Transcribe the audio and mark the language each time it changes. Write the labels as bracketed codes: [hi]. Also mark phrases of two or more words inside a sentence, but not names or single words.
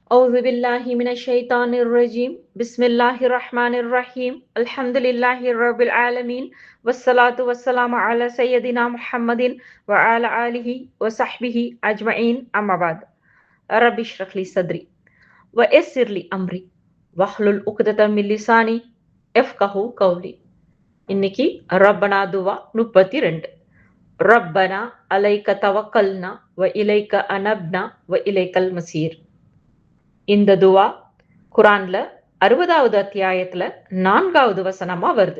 [ar] أعوذ بالله من الشيطان الرجيم بسم الله الرحمن الرحيم الحمد لله رب العالمين والصلاة والسلام على سيدنا محمد وعلى آله وصحبه أجمعين أما بعد رب اشرح لي صدري ويسر لي أمري واحلل عقدة من لساني يفقهوا قولي [ta] இன்னைக்கு ரப்பனா துவா 32. [ar] ربنا عليك توكلنا و إليك أنبنا و إليك المصير. [ta] இந்த துவா குரான்ல 60வது அத்தியாயத்துல 4வது வசனமா வருது.